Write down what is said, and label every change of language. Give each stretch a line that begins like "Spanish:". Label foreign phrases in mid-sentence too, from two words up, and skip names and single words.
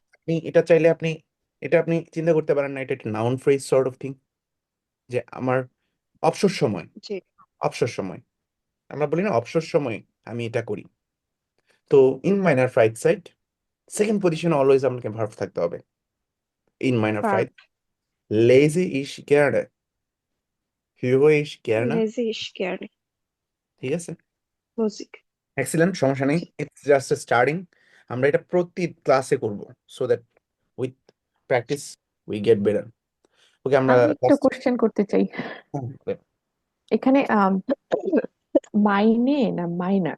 Bangla: আপনি, এটা চাইলে আপনি, এটা আপনি চিন্তা করতে পারেন না, এটা একটা
English: noun phrase sort of thing,
Bangla: যে আমার অবসর সময়, জি, অবসর সময়, আমরা বলি না অবসর সময় আমি এটা করি। তো
German: in meiner Freizeit
English: second position
Bangla: অলওয়েজ আপনাকে ভার্ব থাকতে হবে।
German: in meiner verb. Freizeit lese ich gerne, höre ich gerne। Lese ich gerne.
Bangla: ঠিক আছে,
German: Musik.
Bangla: এক্সিলেন্ট, সমস্যা নেই। জি,
English: it's just starting.
Bangla: আমরা এটা প্রতি ক্লাসে করব,
English: so that with practice we get better.
Bangla: ওকে, আমরা আমি একটা ক্লাস। কোশ্চেন করতে চাই। এখানে মাইনে না মাইনার,